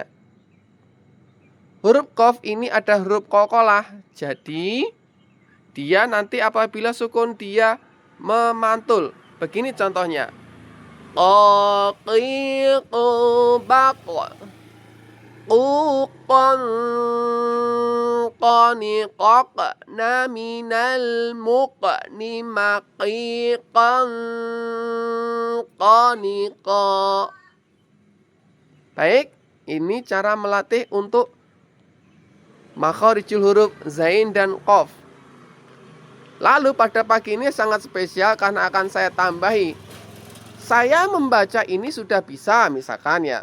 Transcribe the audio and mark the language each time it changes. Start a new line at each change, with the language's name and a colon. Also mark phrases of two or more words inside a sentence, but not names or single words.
Indonesian: Huruf qaf ini ada huruf qalqalah. Jadi dia nanti apabila sukun dia memantul. Begini contohnya. Qaqiq baq.
Arabic: حقوقا قنققنا من المقن مقيقا قنقا.
Indonesian: Baik, ini cara melatih untuk
Arabic: makharijul huruf
Indonesian: zain dan qaf. Lalu pada pagi ini sangat spesial karena akan saya tambahi. Saya membaca ini sudah bisa, misalkan ya.